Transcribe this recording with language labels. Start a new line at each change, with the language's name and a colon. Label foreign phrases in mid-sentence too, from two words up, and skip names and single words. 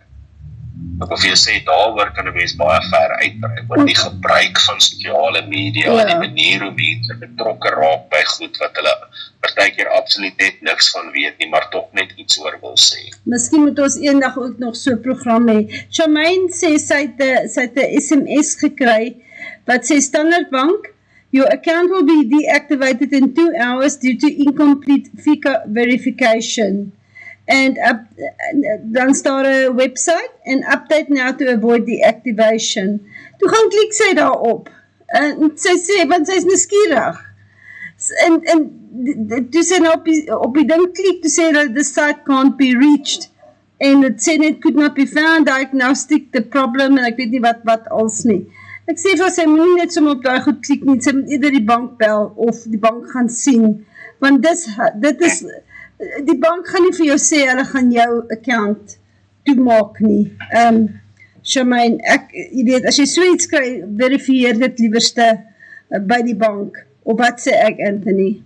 Afrikaans: Ek wil vir jou sê, daaroor kan 'n mens baie ver uitbrei, oor die gebruik van sosiale media, en die manier hoe mense betrokke raak by goed wat hulle partykeer absoluut net niks van weet nie, maar tog net iets oor wil sê. Miskien moet ons eendag ook nog so 'n program hê. Charmaine sê sy het 'n SMS gekry wat sê,
English: Standard Bank, your account will be deactivated in 2 hours due to incomplete FICA verification. And
Afrikaans: dan staan 'n website,
English: and update now to avoid deactivation.
Afrikaans: Toe gaan klik sy daarop. En sy sê, want sy is nuuskierig. En toe sy nou op die ding klik, toe sê dat
English: the site can't be reached.
Afrikaans: En het sê net,
English: could not be found, diagnostic the problem,
Afrikaans: en ek weet nie wat als nie. Ek sê vir sy moet nie net sommer op daai goed klik nie, sy moet eerder die bank bel, of die bank gaan sien. Want dit is, die bank gaan nie vir jou sê, hulle gaan jou account toemaak nie. Charmaine, jy weet, as jy so iets kry, verifieer dit liewerste by die bank, of wat sê ek, Anthony?